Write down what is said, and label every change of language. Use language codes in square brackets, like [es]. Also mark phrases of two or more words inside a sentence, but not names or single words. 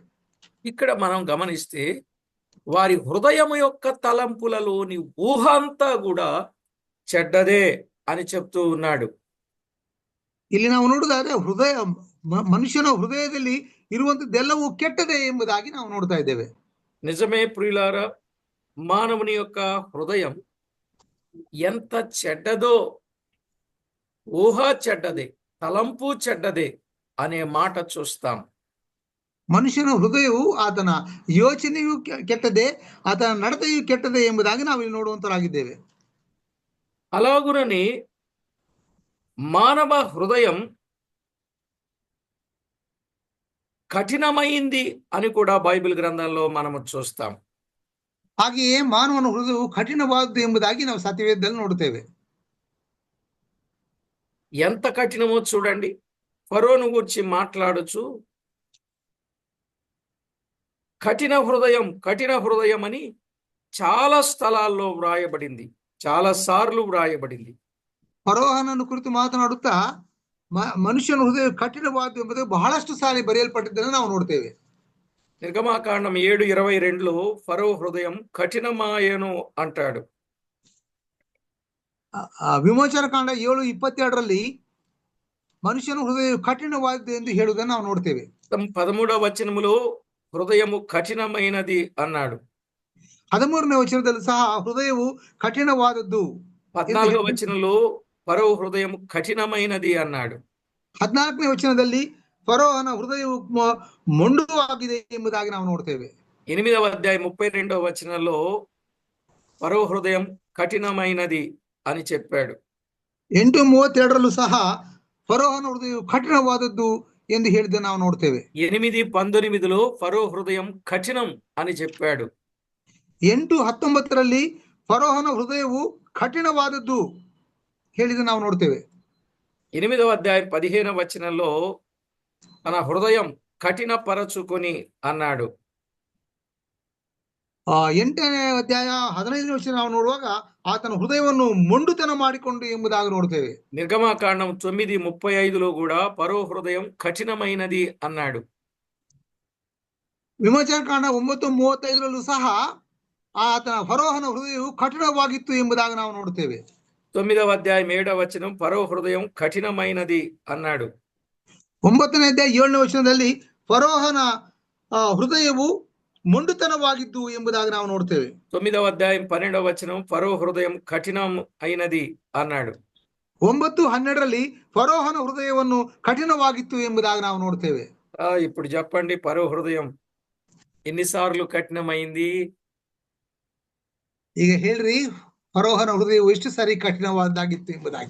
[te] ఇక్కడ మనం గమనిస్తే వారి హృదయం యొక్క తలంపులలోని ఊహ అంతా కూడా చెడ్డదే అని చెప్తూ ఉన్నాడు. [kn] ಇಲ್ಲಿ ನಾವು ನೋಡುವುದಾದ್ರೆ ಮನುಷ್ಯನ ಹೃದಯದಲ್ಲಿ ಇರುವಂತದ್ದೆಲ್ಲವೂ ಕೆಟ್ಟದೇ ಎಂಬುದಾಗಿ ನಾವು ನೋಡ್ತಾ ಇದ್ದೇವೆ. [te] నిజమే ప్రియులారా, మానవుని యొక్క హృదయం ఎంత చెడ్డదో, ఊహ చెడ్డదే, తలంపు చెడ్డదే అనే మాట చూస్తాం. [kn] ಮನುಷ್ಯನ ಹೃದಯವು ಆತನ ಯೋಚನೆಯು ಕೆಟ್ಟದೆ, ಆತನ ನಡತೆಯು ಕೆಟ್ಟದೆ ಎಂಬುದಾಗಿ ನಾವು ಇಲ್ಲಿ ನೋಡುವಂತರಾಗಿದ್ದೇವೆ. [te] అలాగునని మానవ హృదయం కఠినమైంది అని కూడా బైబిల్ గ్రంథంలో మనము చూస్తాం. [kn] ಹಾಗೆಯೇ ಮಾನವನ ಹೃದಯವು ಕಠಿಣವಾದದ್ದು ಎಂಬುದಾಗಿ ನಾವು ಸತ್ಯವೇದದಲ್ಲಿ ನೋಡುತ್ತೇವೆ. [te] ఎంత కఠినమో చూడండి. ఫరోను గురించి మాట్లాడుచు కఠిన హృదయం అని చాలా స్థలాల్లో వ్రాయబడింది, చాలా సార్లు వ్రాయబడింది. [kn] ಫರೋಹನನ್ನು ಕುರಿತು ಮಾತನಾಡುತ್ತಾ ಮನುಷ್ಯನ ಹೃದಯ ಕಠಿಣವಾದ್ದು ಎಂಬುದು ಬಹಳಷ್ಟು ಸಾರಿ ಬರೆಯಲ್ಪಟ್ಟಿದ್ದನ್ನು ನಾವು ನೋಡ್ತೇವೆ. [te] నిర్గమాకాండం 7:22లో ఫరో హృదయం కఠినమాయను అంటాడు. [kn] ವಿಮೋಚನ ಕಾಂಡ 7:22ರಲ್ಲಿ ಮನುಷ್ಯನ ಹೃದಯ ಕಠಿಣವಾದ್ದು ಎಂದು ಹೇಳುವುದನ್ನು ನಾವು ನೋಡ್ತೇವೆ. [te] 13వ వచనములో హృదయము కఠినమైనది అన్నాడు. [kn] 13ನೇ ವಚನದಲ್ಲಿ ಸಹ ಹೃದಯವು ಕಠಿಣವಾದದ್ದು. [te] 14వ వచనంలో ఫరో హృదయం కఠినమైనది అన్నాడు. [kn] 14ನೇ ವಚನದಲ್ಲಿ ಫರೋಹನ ಹೃದಯವು ಮೊಂಡುವಾಗಿದೆ ಎಂಬುದಾಗಿ ನಾವು ನೋಡ್ತೇವೆ. [te] 8వ అధ్యాయం 32వ వచనంలో ఫరో హృదయం కఠినమైనది అని చెప్పాడు. [kn] 8:32ರಲ್ಲೂ ಸಹ ಫರೋಹನ ಹೃದಯವು ಕಠಿಣವಾದದ್ದು ಎಂದು ಹೇಳಿದ್ದನ್ನು ನಾವು ನೋಡ್ತೇವೆ. [te] 8:19లో ఫరో హృదయం కఠినం అని చెప్పాడు. [kn] 8:19ರಲ್ಲಿ ಫರೋಹನ ಹೃದಯವು ಕಠಿಣವಾದದ್ದು ಹೇಳಿದ ನಾವು ನೋಡ್ತೇವೆ. [te] 8వ అధ్యాయం 15వ వచనంలో తన హృదయం కఠినపరచుకొని అన్నాడు. [kn] ಎಂಟನೇ ಅಧ್ಯಾಯ 15ನೇ ವಚನ ನಾವು ನೋಡುವಾಗ ಆತನ ಹೃದಯವನ್ನು ಮೊಂಡುತನ ಮಾಡಿಕೊಂಡು ಎಂಬುದಾಗಿ ನೋಡ್ತೇವೆ. [te] నిర్గమాకాండం 9:35లో కూడా ఫరో హృదయం కఠినమైనది అన్నాడు. [kn] ವಿಮೋಚನಕಾಂಡ 9:35ರಲ್ಲೂ ಸಹ ಆತನ ಫರೋಹನ ಹೃದಯವು ಕಠಿಣವಾಗಿತ್ತು ಎಂಬುದಾಗಿ ನಾವು ನೋಡುತ್ತೇವೆ. [te] 9వ అధ్యాయం 7వ వచనం ఫరో హృదయం కఠినమైనది అన్నాడు. [kn] 9ನೇ ಅಧ್ಯಾಯ 7ನೇ ವಚನದಲ್ಲಿ ಫರೋಹನ ಹೃದಯವು ಮೊಂಡುತನವಾಗಿದ್ದು ಎಂಬುದಾಗಿ ನಾವು ನೋಡ್ತೇವೆ. [te] 9వ అధ్యాయం 12వ వచనం ఫరో హృదయం కఠినం అయినది అన్నాడు. [kn] 9:12ರಲ್ಲಿ ಫರೋಹನ ಹೃದಯವನ್ನು ಕಠಿಣವಾಗಿತ್ತು ಎಂಬುದಾಗಿ ನಾವು ನೋಡ್ತೇವೆ. [te] ఇప్పుడు చెప్పండి, ఫరో హృదయం ఎన్నిసార్లు కఠినమైంది? [kn] ಈಗ ಹೇಳ್ರಿ, ಫರೋಹನ ಹೃದಯವು ಎಷ್ಟು ಸಾರಿ ಕಠಿಣವಾದಾಗಿತ್ತು ಎಂಬುದಾಗಿ